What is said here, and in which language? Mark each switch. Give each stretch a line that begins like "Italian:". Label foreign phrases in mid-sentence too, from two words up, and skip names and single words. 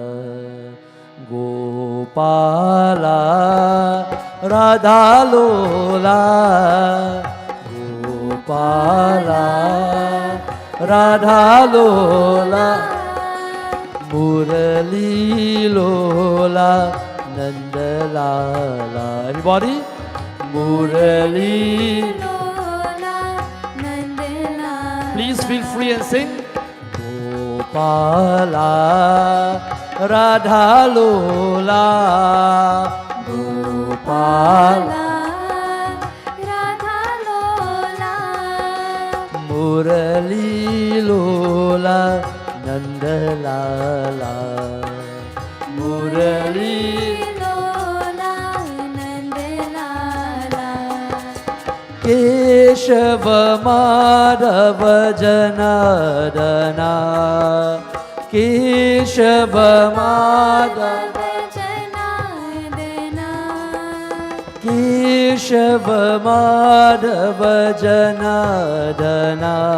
Sanskrit: Gopala Radha Lola Gopala Radha Lola Murali Lola Nanda Lala. Everybody? Murali Lola Nanda Lala.
English: Please feel free and sing.
Sanskrit: Gopala Radha Lola Gopala Radha Lola Murali Lola Nanda Lala Murali Lola Nanda Lala Keshava Madhava Janadana Keshava Madhava Janadana Keshava Madhava Janadana